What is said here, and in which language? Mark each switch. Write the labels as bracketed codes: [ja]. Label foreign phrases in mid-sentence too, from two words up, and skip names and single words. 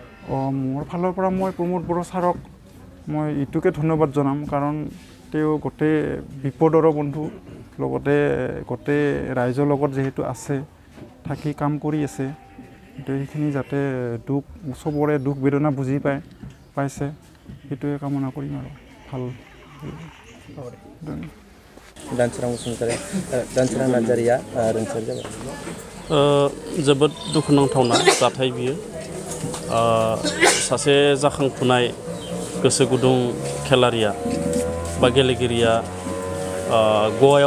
[as] মোৰ ফালৰ পৰা মই প্ৰমোদ বৰা ছাৰক মই এইটোকে ধন্যবাদ জনাম কাৰণ তেওঁ গোটেই বিপদৰ বন্ধু লগতে গোটেই ৰাইজৰ লগত যেহেতু আছে থাকি কাম কৰি আছে তো এইখিনি যাতে দুখ চবৰে দুখ বেদনা বুজি পাইছে সেইটোৱে কামনা কৰিম আৰু ভাল [brx] दानसोरां बसुमतारी दानसोरां नार्जारिया रुंसारि जाबाय जोबोद दुखुनांथावना जाथाय बियो सासे जाखांफुनाय गोसो गुदुं खेलारिया बा गेलेगिरिया गवायाव